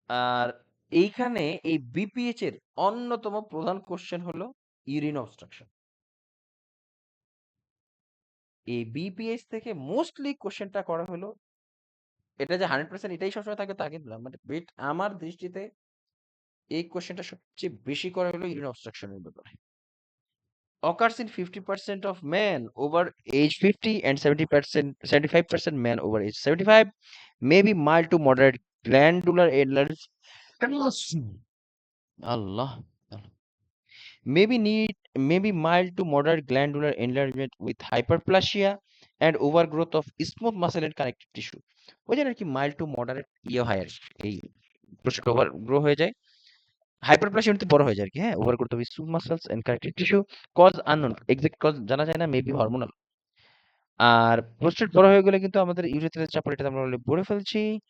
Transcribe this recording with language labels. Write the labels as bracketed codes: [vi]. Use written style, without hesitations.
[bn] আর এইখানে এই বিপিএইচ এর অন্যতম প্রধান কোশ্চেন হলো ইউরিন অবস্ট্রাকশন। এই বিপিএইচ থেকে মোস্টলি কোশ্চেনটা করা হলো, এটা যে 100% এটাই সবসময় থাকে তা কিন্তু না, মানে আমার দৃষ্টিতে এই কোশ্চেনটা সবচেয়ে বেশি করা হলো ইউরিন অবস্ট্রাকশনের ব্যাপারে। [en] Occurs in 50% of men over age 50 and 75% men over age 75. May be mild to moderate glandular enlargement. Allah. May be mild to moderate glandular enlargement with hyperplasia and overgrowth of smooth muscle and connective tissue. [bn] ওই যে নাকি [en] mild to moderate [bn] হয় আর কি, এই prostate ওভারগ্রো হয়ে যায়, hyperplasia এমনিতে বড় হয়ে যায় আর কি। হ্যাঁ, [en] Overgrowth of smooth muscles and connective tissue. Cause unknown, [bn] exact cause জানা যায় না, [en] Maybe hormonal. [bn] আর প্রোস্টেট বড় হয়ে গেলে কিন্তু আমাদের ইউরেথ্রাল চাপ, এটা আমরা অলরেডি বলে ফেলছি।